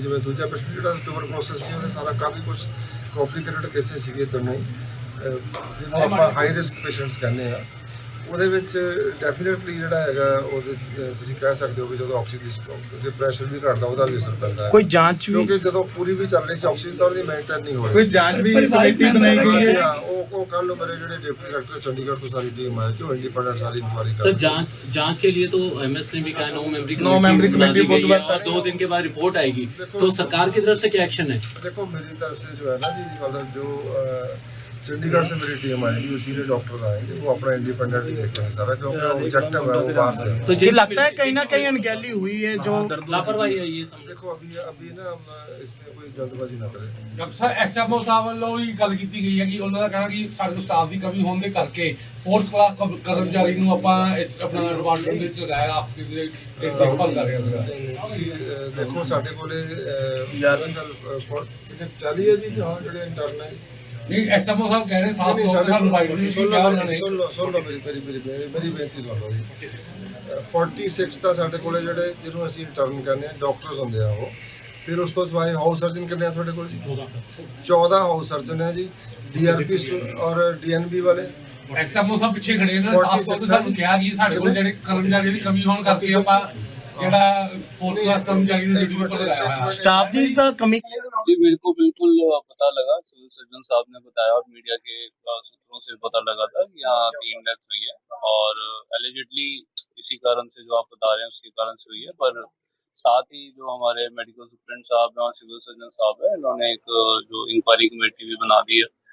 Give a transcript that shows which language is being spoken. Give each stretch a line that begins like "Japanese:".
Punjabi: ਜਿਵੇਂ ਦੂਜਾ ਪੇਸ਼ੈਂਟ ਜਿਹੜਾ ਟਿਊਬਰਕਲੋਸਿਸ ਸੀ, ਉਹਦੇ ਸਾਰਾ ਕਾਫੀ ਕੁਝ ਕੰਪਲਿਕੇਟਡ ਕੇਸਿਸ ਸੀਗੇ ਦੋਨੇ, ਜਿਹਨੂੰ ਆਪਾਂ ਹਾਈ ਰਿਸਕ ਪੇਸ਼ੈਂਟਸ ਕਹਿੰਦੇ ਆ। ਉਹਦੇ ਵਿੱਚ ਡੈਫੀਨੇਟਲੀ ਜਿਹੜਾ ਹੈਗਾ ਉਹਦੇ ਤੁਸੀਂ ਕਹਿ ਸਕਦੇ ਹੋ ਕਿ ਜਦੋਂ ਆਕਸੀਜਨ ਦੀ ਪ੍ਰੈਸ਼ਰ ਵੀ ਘਟਦਾ ਉਹਦਾ ਵੀ ਅਸਰ ਪੈਂਦਾ ਹੈ। ਕੋਈ ਜਾਂਚ ਵੀ, ਕਿਉਂਕਿ ਜਦੋਂ ਪੂਰੀ ਵੀ ਚੱਲ ਰਹੀ ਸੀ ਆਕਸੀਜਨ ਤਾਂ ਉਹਦੀ ਮੇਨਟੇਨ ਨਹੀਂ ਹੋ ਰਹੀ। ਕੋਈ ਜਾਂਚ ਵੀ ਕਮੇਟੀ ਬਣਾਈ ਗਈ ਹੈ? ਉਹ ਕੱਲ ਨੂੰ ਮੇਰੇ ਜਿਹੜੇ
Hindi: डिप्टी डायरेक्टर चंडीगढ़ तो सारी टीम आए जो इंडिपेंडेंट सारी इंक्वायरी कर। सर जांच के लिए तो एमएस ने भी कहा 9 मेंबरी कमेटी गई है और 2 दिन के बाद रिपोर्ट आएगी, तो सरकार की तरफ से क्या एक्शन है? देखो, मेरी तरफ से जो है ना जी, मतलब जो चंडीगढ़ से मेरी टीम आएगी, वो सीनियर डॉक्टर आएंगे, वो अपना इंडिपेंडेंट देखेंगे सारा, क्योंकि ऑब्जेक्टिव है वो बाहर से। तो जी लगता है कहीं ना कहीं अनगहली हुई है, जो लापरवाही है ये समझ। देखो अभी ना इसमें कोई जल्दबाजी ना करें।
Punjabi: ਡਾਕਟਰ ਸਾਹਿਬ ਐਸਐਮਓ ਸਾਹਿਬ ਵੱਲੋਂ ਵੀ ਗੱਲ ਕੀਤੀ ਗਈ ਹੈ ਕਿ ਉਹਨਾਂ ਦਾ ਕਹਿਣਾ ਕਿ ਸਾਡੇ ਕੋਲ ਸਟਾਫ ਦੀ ਕਮੀ ਹੋਣ ਦੇ ਕਰਕੇ 4th ਕਲਾਸ ਕਰਮਚਾਰੀ ਨੂੰ ਆਪਾਂ ਆਪਣਾ ਡਿਪਾਰਟਮੈਂਟ ਵਿੱਚ ਲਗਾਇਆ, ਆਪਸੀ ਦੇ ਦੇਖਭਾਲ ਕਰ ਰਿਹਾ ਸੀਗਾ। ਤੁਸੀਂ ਦੇਖੋ, ਸਾਡੇ ਕੋਲੇ 40 ਹੈ ਜੀ ਜਿਹੜੇ ਇੰਟਰਨ ਹੈ। ਨਹੀਂ, ਐਸਐਮਓ ਸਾਹਿਬ ਕਹਿ ਰਹੇ ਸਾਫ ਤੌਰ ਤੇ ਸਾਨੂੰ ਬਾਈਟ ਨਹੀਂ ਕੀਤਾ ਉਹਨਾਂ ਨੇ। ਸੁਣ ਲਓ ਮੇਰੀ ਬੇਨਤੀ ਸੁਣ ਲਓ ਜੀ। 46 ਤਾਂ ਸਾਡੇ ਕੋਲੇ ਜਿਹੜੇ ਜਿਹਨੂੰ ਅਸੀਂ ਇੰਟਰਨ ਕਹਿੰਦੇ ਆ ਡਾਕਟਰਸ ਹੁੰਦੇ ਆ ਉਹ। ਫਿਰ ਉਸ ਤੋਂ ਸਿਵਾਏ ਹਾਊਸ ਸਰਜਨ ਕਿੰਨੇ ਆ ਤੁਹਾਡੇ ਕੋਲ ਜੀ? 14 ਹਾਊਸ ਸਰਜਨ ਹੈ ਜੀ, ਡੀਆਰਪੀ ਔਰ ਡੀਐਨਬੀ ਵਾਲੇ। ਐਸਐਮਓ ਸਾਹਿਬ ਪਿੱਛੇ ਖੜੇ ਨੇ, ਸਾਫ ਤੌਰ ਤੇ ਸਾਨੂੰ ਕਿਹਾ ਕਿ ਸਾਡੇ ਕੋਲ ਜਿਹੜੇ ਕਰਮਚਾਰੀਆਂ ਦੀ ਕਮੀ ਹੋਣ ਕਰਕੇ ਆਪਾਂ ਜਿਹੜਾ 4th ਕਲਾਸ ਕਰਮਚਾਰੀ ਨੂੰ ਡਿਊਟੀ ਉੱਪਰ ਲਗਾਇਆ ਹੋਇਆ।
Hindi: स्टाफ की तो कमी जी मेरे को बिल्कुल पता लगा, सिविल सर्जन साहब ने बताया और मीडिया के सूत्रों से पता लगा था कि यहाँ 3 डेथ हुई है और एलिजिडली इसी कारण से जो आप बता रहे हैं उसके कारण से हुई है। पर साथ ही जो हमारे मेडिकल सुप्रिंटेंडेंट साहब हैं और सिविल सर्जन साहब हैं, इन्होंने एक जो इंक्वायरी कमेटी भी बना दी है।